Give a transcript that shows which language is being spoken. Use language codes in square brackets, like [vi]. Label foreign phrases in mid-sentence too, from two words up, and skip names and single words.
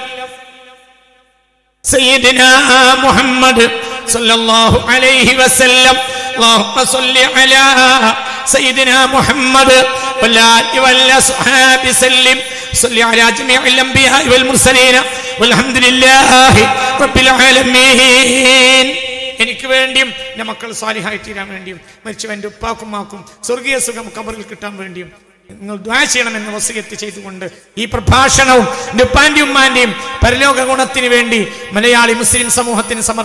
[ar] سيدنا محمد صلى الله عليه وسلم اللهم صل على سيدنا محمد والآل والأصحاب سلم صل على جميع الأنبياء والمرسلين والحمد لله رب العالمين. [ml] എനിക്ക് വേണ്ടിയും എൻ്റെ മക്കൾ സാലിഹായി തീരാൻ വേണ്ടിയും മരിച്ചവൻ്റെ ഉപ്പാക്കും മാക്കും സ്വർഗീയ സുഖം ഖബറിൽ കിട്ടാൻ വേണ്ടിയും നിങ്ങൾ ദുആ ചെയ്യണമെന്ന് വസിയത്ത് ചെയ്തുകൊണ്ട് ഈ പ്രഭാഷണവും എൻ്റെ ഉപ്പാൻ്റെയും ഉമ്മാൻ്റെയും പരലോക ഗുണത്തിന് വേണ്ടി മലയാളി മുസ്ലിം സമൂഹത്തിന് സമർപ്പിച്ചു.